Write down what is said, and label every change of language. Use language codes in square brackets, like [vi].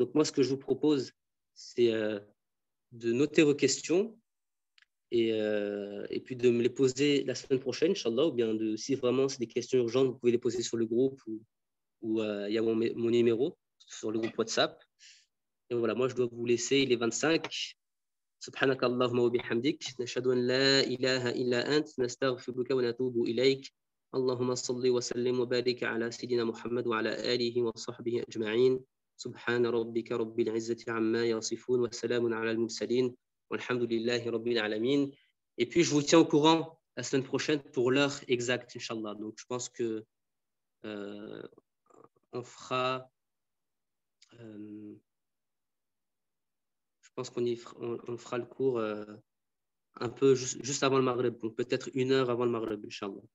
[fr] Donc moi, ce que je vous propose, c'est de noter vos questions et puis de me les poser la semaine prochaine, Inch'Allah, ou bien si vraiment c'est des questions urgentes, vous pouvez les poser sur le groupe ou il y a mon numéro sur le groupe WhatsApp. Et voilà, moi je dois vous laisser, il est 25. [ar] سبحانك اللهم وبحمدك نشهد أن لا إله إلا أنت نستغفرك ونتوب إليك اللهم صل وسلم وبارك على سيدنا محمد وعلى آله وصحبه أجمعين سبحان ربك رب العزة عما يصفون وسلام على المرسلين والحمد لله رب العالمين. [fr] Et puis je vous tiens au courant la semaine prochaine pour l'heure exacte, Inch'Allah. Donc je pense que on fera je pense qu'on fera le cours un peu juste avant le Maghreb, donc peut-être 1 heure avant le Maghreb, Inch'Allah.